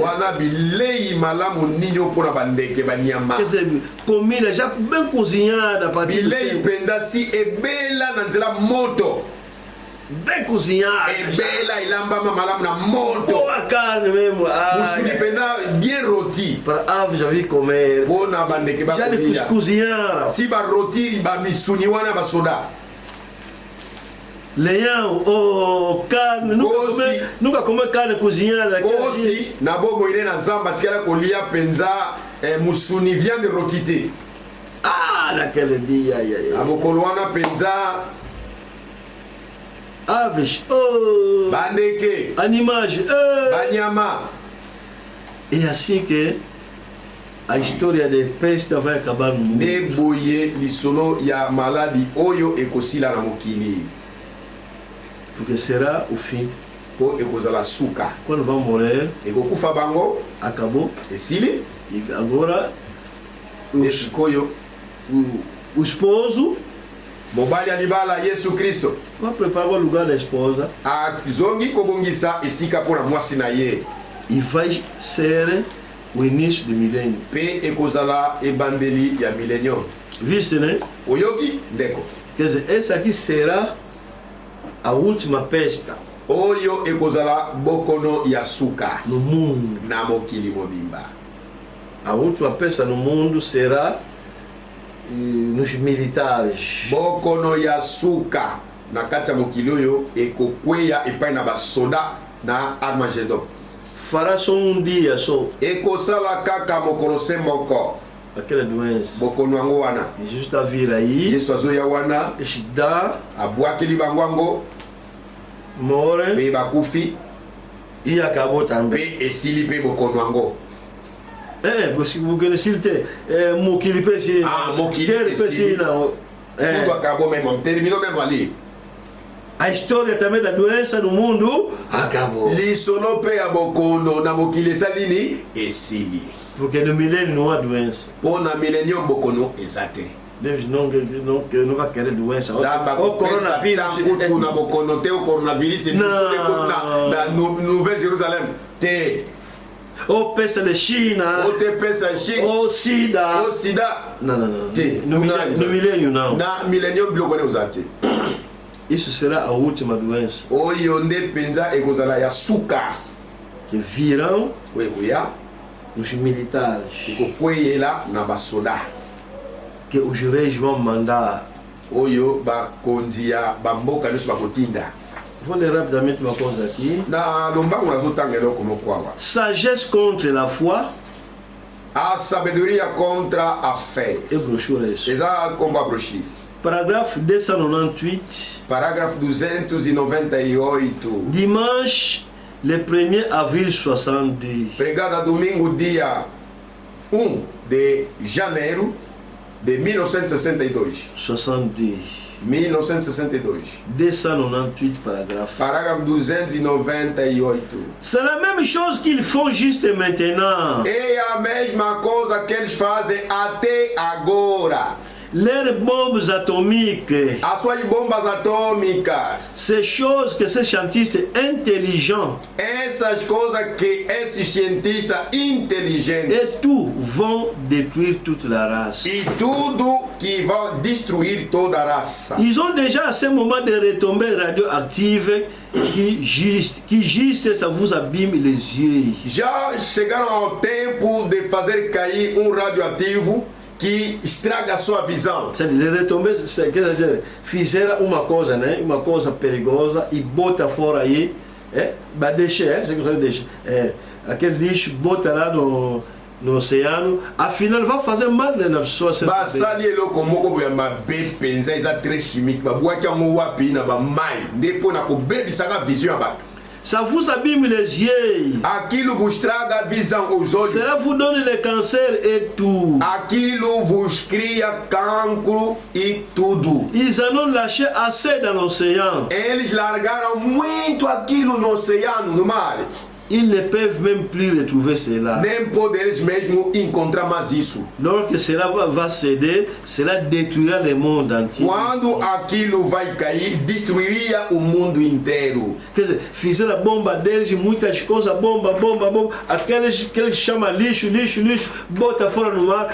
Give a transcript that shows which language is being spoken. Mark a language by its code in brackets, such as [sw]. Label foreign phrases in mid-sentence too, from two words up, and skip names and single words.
[ln] wana bilei malamu ninyo mpona bandeke banyama [pt] Quer dizer, comida já bem cozinhada para [ln] bilei mpenza si ebela na nzela moto [pt] bem cozinhada. [ln] ebela elambama malamu na moto [pt] Boa carne mesmo. [ln] musuni mpenza [fr] bien roti [pt] Para aves já vi comer. [ln] mpona bandeke [pt] Já lhe [ln] bakolia [pt] cozinharam. [ln] si baroti bamisuni wana basoda [pt] Leão, carne. Nunca comeu carne cozinhada. [ln] kosi na bongo ine na zamba tikala kolia mpenza musuni [fr] viande roti [ln] te [pt] Naquele dia. [ln] na mokolo wana mpenza [pt] Aves, [ln] bandeke [pt] animais. [ln] banyama [pt] É assim que a história de peste vai acabar no mundo. [ln] nde boye lisolo ya maladi oyo ekosila na mokili [pt] Porque será o fim. [ln] po ekozala suka [pt] Quando vão morrer, [ln] ekokufa bango [pt] acabou. [ln] esili [pt] E agora [ln] nde sikoyo [pt] o esposo [ln] mobali ya libala yesu kristo [pt] vai preparar o lugar da esposa [ln] azongi kobongisa esika mpona mwasi na ye [pt] e vai ser o início do milênio. [ln] mpe ekozala ebandeli ya millennium [pt] Viste, né? [ln] oyoki ndeko [pt] Quer dizer, essa aqui será a última peste [ln] oyo ekozala bokono ya suka [pt] no mundo. [ln] na mokili mobimba [pt] A última peste no mundo será nos militares. [ln] bokono ya suka na kati ya mokili oyo ekokweya epai na basoda na armagedon [pt] Fará só dia só [ln] ekosala kaka mokolo se moko [pt] aquela doença. [ln] bokono yango wana [pt] Jesus está a vir aí, [ln] yesu azoya wana [pt] dá, [ln] abwakeli bango yango [pt] morre [ln] mpe bakufi [pt] e acabou também. [ln] mpe esili mpe bokono yango [pt] Porque se ele tem [ln] mokili pesi, mokili [pt] pesi não. tudo acabou mesmo terminou mesmo ali A história também da doença no mundo acabou. [ln] lisolo mpe ya bokono na mokili esali nini esili [pt] Porque no milênio não há doença. [ln] mpo na millennium bokono eza te [pt] Deus não vai querer doença. [ln] nzambe [pt] O [ln] akopesa [pt] coronavírus. [ln] ntango na bokono te o coronavirus na nouvelle jérusalem te [pt] Ou peça de China. [ln] otepesa chine [pt] Ou SIDA. [ln] o sida [pt] Não. [ln] Te. [pt] No milênio não. [ln] na millennium biloko wana oza te [pt] Isso será a última doença. [ln] oyo nde mpenza ekozala ya suka [pt] Que virão [ln] oyo ekoya [pt] os militares. [ln] ekokweyela na basoda [pt] Que os reis vão mandar. [ln] oyo bakonzi ya bamboka nyonso bakotinda [pt] Vou ler rapidamente uma coisa aqui. [ln] na lombango nazotanga eloko moko awa [fr] Sagesse contre la foi. [pt] a sabedoria contra a fé É brochura isso. [ln] eza nkombo ya brochire [pt] Parágrafo 298. [fr] paragraphe 298 Dimanche, le 1er avril 62. [pt] pregada domingo dia 1 de janeiro de 1962 1962 298 parágrafo. parágrafo 298 [fr] C'est la même chose qu'ils font juste maintenant. [pt] é a mesma coisa que eles fazem até agora [fr] Les bombes atomiques, [pt] as suas bombas atômicas [fr] ces choses que ces scientifiques intelligents [pt] essas coisas que esses cientistas inteligentes [fr] et tout vont détruire toute la race. [pt] e tudo que vão destruir toda a raça. [fr] Ils ont déjà à ce moment des retombées radioactives qui juste ça vous abîme les yeux. [pt] Já chegaram ao tempo de fazer cair radioativo que estraga a sua visão. [fr] Les retombées, [pt] quer dizer, fizeram uma coisa, né? Uma coisa perigosa e bota fora aí, deixa, você consegue deixar, aquele lixo bota lá no oceano, afinal vai fazer mal nas pessoas. [ln] Basali eloko moko boya mabe penza eza [fr] très chimique [ln] babwaki yango wapi na bamai nde mpo na kobebisaka vision ya bato. [fr] ça vous abîme les yeux, [pt] aquilo vos traga visão aos olhos, [fr] cela vous donne le cancer et tout. [pt] aquilo vos cria cancro e tudo. [fr] Ils en ont lâché assez dans l'océan. [pt] Eles largaram muito aquilo no oceano, no mar. [fr] Ils ne peuvent même plus retrouver cela. [pt] Nem podem eles mesmo encontrar mais isso. [fr] Lorsque cela va céder, cela détruira le monde entier. [pt] Quando aquilo vai cair, destruiria o mundo inteiro. Quer dizer, fizeram a bomba deles, muitas coisas, bomba. Aqueles que eles chamam lixo, bota fora no mar.